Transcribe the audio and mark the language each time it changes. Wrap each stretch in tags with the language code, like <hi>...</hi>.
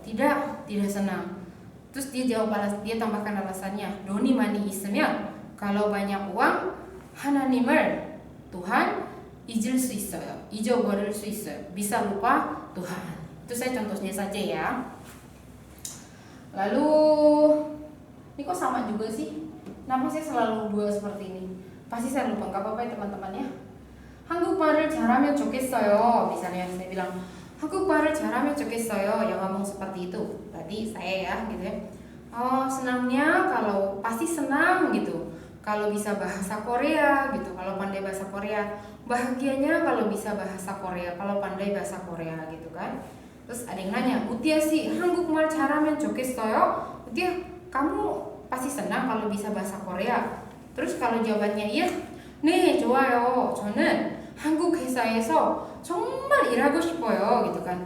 <id>Tidak senang. Terus dia tambahkan alasannya,</id> <ko>돈이 많이 있으면,</ko> <id>kalau banyak uang,</id> <ko>하나님을,</ko> <id>Tuhan,</id> <ko>잊어버릴 수 있어요.</ko> <id>Bisa lupa Tuhan. Itu saya contohnya saja ya. Lalu ini kok sama juga sih? Kenapa saya selalu dua seperti ini? Pasti saya lupa, nggak apa-apa ya teman-teman ya.</id> <ko>한국말을 잘하면 좋겠어요.</ko> <id>Misalnya saya bilang</id> <ko>한국말을 잘하면 좋겠어요.</ko> <id>Yang ngomong seperti itu berarti saya ya gitu ya. Oh senangnya kalau pasti senang gitu kalau bisa bahasa Korea gitu, kalau pandai bahasa Korea. Bahagianya kalau bisa bahasa Korea, kalau pandai bahasa Korea gitu kan. Terus ada yang nanya, Mutia sih</id> <ko>한국말 잘하면 좋겠어요?</ko> <id>Mutia, kamu pasti pasti senang kalau bisa bahasa Korea. Terus kalau jawabannya iya,</id> <ko>네, 좋아요. 저는 한국 회사에서 정말 일하고 싶어요,</ko> <id>gitu kan.</id>